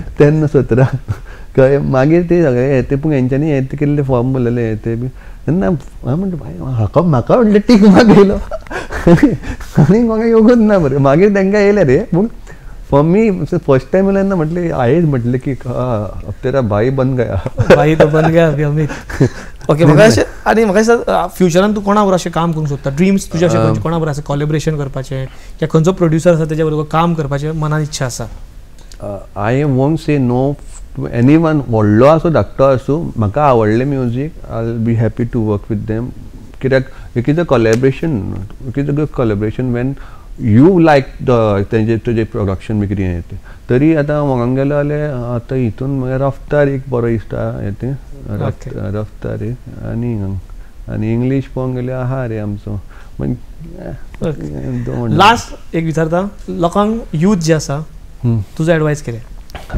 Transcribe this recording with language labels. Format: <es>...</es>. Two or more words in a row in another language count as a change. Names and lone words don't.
<kok>तेन्ना 17 कळ्ळें मागीर ते सगळे येते पूण हेंच्यांनी हे केल्ले फॉर्म भरलेले ते बी तेन्ना हांव म्हणटा भाई म्हाका म्हणलें</kok> <en>tick mark</en> <kok>येयलो आनी म्हाका येवंकच ना बरें मागीर तांकां येयले रे पूण</kok> <en>for me first time</en> <kok>येयलें म्हटलें हांवें म्हटलें की</kok> <hi>अब तेरा भाई बन गया भाई तो बन गया अभी</hi> <kok>अमित ओके म्हाका अशें आनी म्हाका दिसता फ्युचरान तूं कोणा बरोबर अशें काम करूंक सोदता ड्रिम्स तुजे अशें खंयचे कोणा बरोबर आसा कोलॅबोरेशन करपाचें या खंयचो प्रोड्युसर आसा तेज्या बरोबर काम करपाचें मनान इच्छा आसा</kok> <en>I won't say no to any one</en> <kok>व्हडलो आसूं धाकटो आसूं म्हाका आवडलें म्युजीक</kok> <en>I will be happy to work with them</en> <kok>कित्याक</kok> <en>it is a collaboration it is a good collaboration when you like</en> <kok>तुजें प्रोडक्शन बी कितें यें तरी आतां म्हाका गेलो जाल्यार आतां हितून रफ्तार एक बरो दिसता यें रफ्तार आनी इंग्लीश पळोवंक गेल्यार आहा रे आमचो लास्ट एक विचारता लोकांक यूथ जे आसा तुजो एडवायस कितें</kok>